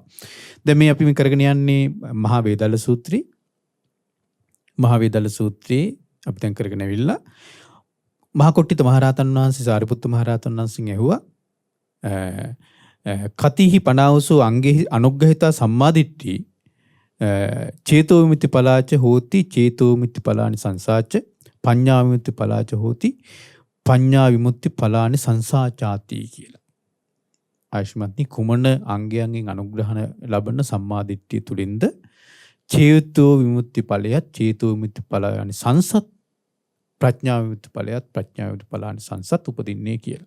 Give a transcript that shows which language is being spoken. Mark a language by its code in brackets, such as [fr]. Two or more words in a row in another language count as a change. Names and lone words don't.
[si] දැන් මේ අපි මේ කරගෙන යන්නේ මහා වේදල්ල සූත්‍රය. මහා වේදල්ල සූත්‍රයේ අපි දැන් කරගෙන ඇවිල්ලා මහා කොට්ටිත මහරහතන් වහන්සේ සාරිපුත්ත මහරහතන් වහන්සේගෙන් ඇහුවා [pi] කතිහි පනාවසෝ අංගෙහි අනුග්‍රහිතා සම්මාදිට්ඨි චේතෝ විමුක්ති පලාච හෝති චේතෝ විමුක්ති පලානි සංසාච පඤ්ඤා විමුක්ති පලාච හෝති පඤ්ඤා විමුක්ති පලානි සංසාචාති කියලා. [si] ආයුෂ්මත්නි කුමන අංගයන්ගෙන් අනුග්‍රහණ ලබන සම්මාදිට්ඨිය තුලින්ද චේතෝ විමුක්ති ඵලයත් චේතෝ විමුක්ති ඵලයන් සංසත් ප්‍රඥා විමුක්ති ඵලයත් ප්‍රඥා විමුක්ති ඵලයන් සංසත් උපදින්නේ කියලා.